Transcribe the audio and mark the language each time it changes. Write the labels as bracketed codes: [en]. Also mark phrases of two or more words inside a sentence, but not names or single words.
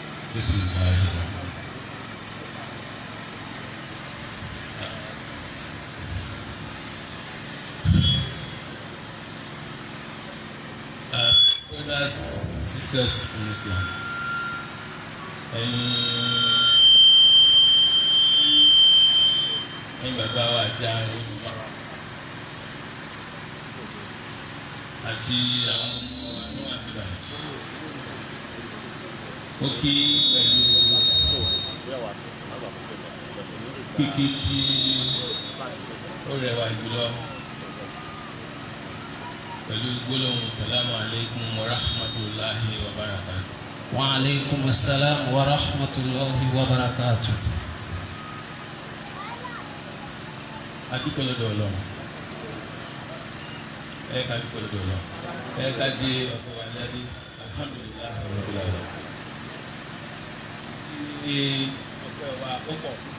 [ar] بسم الله [en] brothers, sisters in Islam, [yo] ẹ̀yin bàbá wa àti àwọn àti àwọn ọmọ wa ní àbíbá ó kí pẹ̀lú kíkí tí ó rẹwà jùlọ pẹ̀lú gbólóhùn [ar] السلام عليكم ورحمة الله وبركاته. وعليكم السلام ورحمة الله وبركاته. [yo] Adúpẹ́ lọ́dọ̀ Ọlọ́run. Ká dúpẹ́ lọ́dọ̀ Ọlọ́run. Ká dé ọ̀pọ̀ wa jáde. [ar] الحمد لله رب العالمين. [yo] Ní ọpẹ́ wa ó pọ̀.